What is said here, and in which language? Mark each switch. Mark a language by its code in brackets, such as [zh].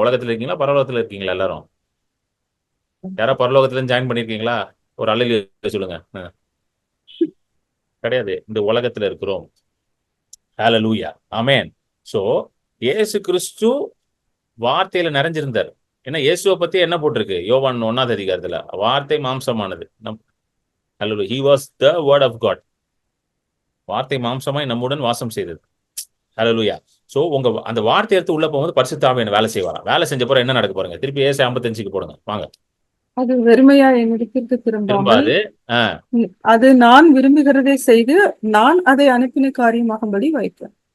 [ta] உலகத்துல இருக்கீங்களா, பரலோகத்துல இருக்கீங்களா? எல்லாரும் யாரோ பரலோகத்துல இருந்து ஜாயின் பண்ணிருக்கீங்களா? ஒரு அல்லேலூயா சொல்லுங்க. கிடையாது, இந்த உலகத்துல இருக்கிறோம். ஹல்லேலூயா, ஆமென். சோ இயேசு கிறிஸ்து வார்த்தையில நிறைஞ்சிருந்தார். ஏன்னா இயேசுவை பத்தி என்ன போட்டிருக்கு? யோவான் 1ஆம் அதிகாரத்துல வார்த்தை மாம்சமானது. [en] Hallelujah, he was the word of God. [ta] வார்த்தை மாம்சமாய் நம்முடன் வாசம் செய்தது. ஹல்லேலூயா. சோ உங்க அந்த வார்த்தை எடுத்து உள்ள போகும்போது பரிசுத்த ஆவியானவர் வேலை செய்வாராம். வேலை செஞ்ச பிறகு என்ன நடக்க பாருங்க. திருப்பி ஏசாயா 55க்கு போடுங்க வாங்க. அது வெறுமையா என்னிடத்திற்கு திரும்பாமல் திரும்பாது. அது நான் விரும்புகிறதை செய்து நான் அதை அனுப்பின காரியமாகும்படி வைத்தேன்.